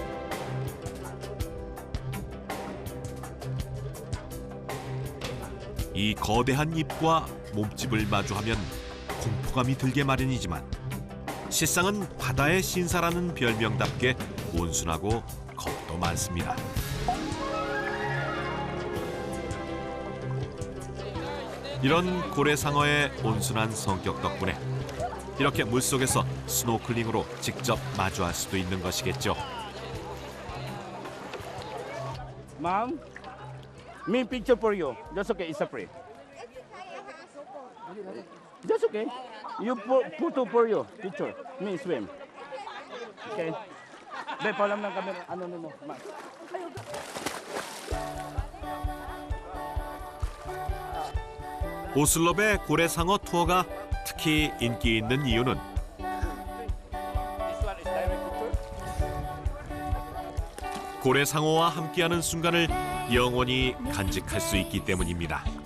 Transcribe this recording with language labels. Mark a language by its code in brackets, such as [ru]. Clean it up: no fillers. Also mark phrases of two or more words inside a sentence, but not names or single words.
[ko] 이 거대한 입과 몸집을 마주하면 공포감이 들게 마련이지만 실상은 바다의 신사라는 별명답게 온순하고 겁도 많습니다. 이런 고래상어의 온순한 성격 덕분에 이렇게 물속에서 스노클링으로 직접 마주할 수도 있는 것이겠죠. [en] Mom, me picture for you. That's okay. It's a free. That's okay. You photo for you. Picture. Me swim. Okay. Be, [tl] palam ng camera. Ano. Ma. [ko] 오슬롭의 고래상어 투어가 특히 인기 있는 이유는 고래상어와 함께하는 순간을 영원히 간직할 수 있기 때문입니다.